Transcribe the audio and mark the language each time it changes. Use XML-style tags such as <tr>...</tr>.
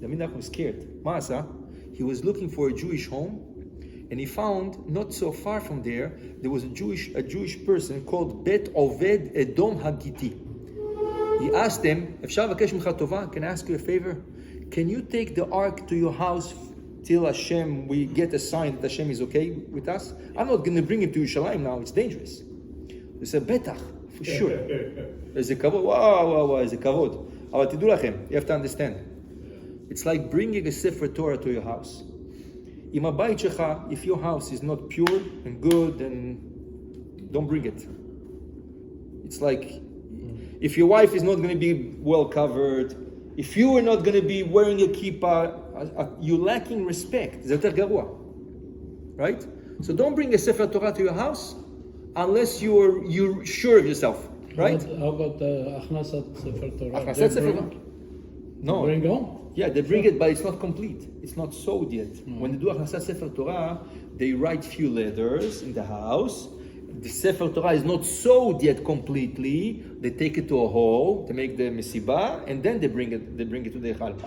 <en>David HaMelech was scared. Ma'asa, he was looking for a Jewish home, and he found, not so far from there was a Jewish person called Bet Oved Edom Hagiti. He asked him,</en> <he>אפשר לבקש ממך טובה?</he> <en>Can I ask you a favor? can you take the ark to your house till Hashem, we get a sign that Hashem is okay with us? I'm not going to bring it to Yerushalayim now, it's dangerous. They said, Betach, for sure.</en> <he>איזה כבוד, וואו, איזה כבוד. אבל תדעו לכם,</he> <en>you have to understand. It's like bringing a Sefer Torah to your house.</en> <he>אם הבית שלך,</he> <en>if your house is not pure and good, then don't bring it. It's like, if your wife is not going to be well covered, if you are not going to be wearing a kippah, you're lacking respect.</en> <he>זה יותר גרוע.</he> <en>Right? So don't bring a Sefer Torah to your house unless you're sure of yourself. Right? How about הכנסת ספר תורה?</en> <he>הכנסת ספר תורה. No.</he> <en>Bring home? Yeah, they bring it, but it's not complete. It's not sold yet. When they do הכנסת Sefer Torah, they write few letters in the house. The Sefer Torah is not sold yet completely. They take it to a hall to make the Mesiba, and then they bring it to the Echal.</en>